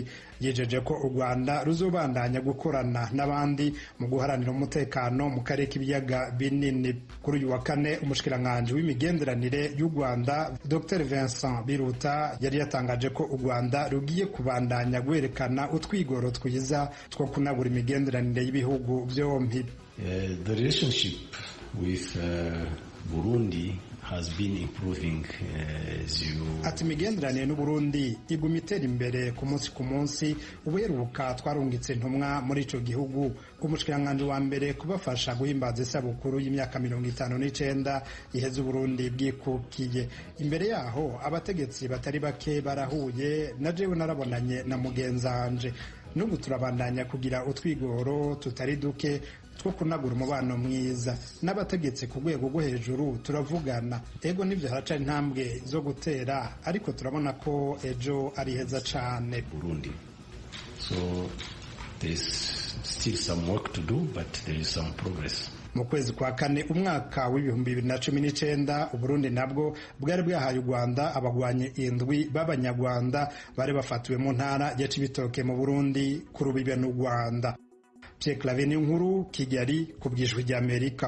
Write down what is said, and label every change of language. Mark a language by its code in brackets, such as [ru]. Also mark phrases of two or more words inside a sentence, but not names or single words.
[rn] Yijeje ko u Rwanda ruzobandanya gukorana n'abandi mu guharanira umutekano mu karere k'ibiyaga binini. Kuri uyu wa kane umushikiranganje w'imigenderanire y'u Rwanda Dr Vincent Biruta yari yatangaje ko u Rwanda rugiye kubandanya guherekana utwigoro twiza two kunagura imigenderanire y'ibihugu byombi. [en] The relationship with Burundi has been improving [rn] ati imigenderanire n'u Burundi iguma itera imbere ku munsi. Ubuheruka twarungitse intumwa muri ico gihugu, umushikiranganje wa mbere kubafasha guhimbaza isabukuru y'imyaka 59 iheze Burundi bwikukiye. Imbere yaho abategetsi batari bake barahuye, na jewe narabonanye na mugenzanje. N'ubu turabandanya kugira utwigoro tutari duke two kunagura umubano mwiza n'abategetsi ku rwego rwo hejuru. Turavugana, ego nivyo haraca intambwe zo gutera, ariko turabona ko ejo ari heza cane Burundi. [en] So there's still some work to do, but there is some progress. [rn] Mu kwezi kwa kane umwaka w'ibihumbi 2019 Uburundi nabwo bwari bwahaye u Rwanda abagwanye indwi b'abanyarwanda bari bafatiwe mu ntara ya Cibitoke mu Burundi ku rubibe n'u Rwanda. Pierre Claver Nkuru, Kigali, ku bw'Ijwi ry'Amerika.